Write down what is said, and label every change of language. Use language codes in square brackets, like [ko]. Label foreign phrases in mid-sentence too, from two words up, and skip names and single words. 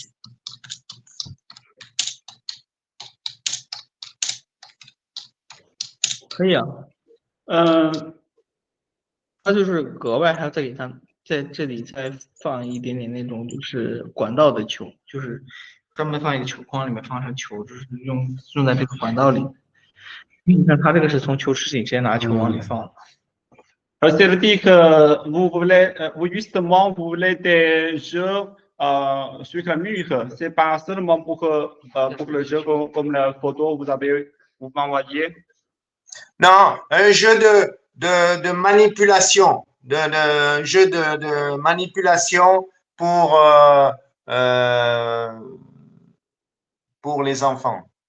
[zh] 可以啊，它就是格外还要再给它在这里再放一点点那种就是管道的球，就是专门放一个球框里面放上球，就是用在这个管道里。你看它这个是从球池里直接拿球往里放的。 [fr] C'est le dit que vous voulez, vous justement, vous voulez des jeux sur le mur. C'est pas seulement pour le jeu comme la photo vous m'envoyez. Non, un jeu de manipulation, de jeu de manipulation pour les enfants.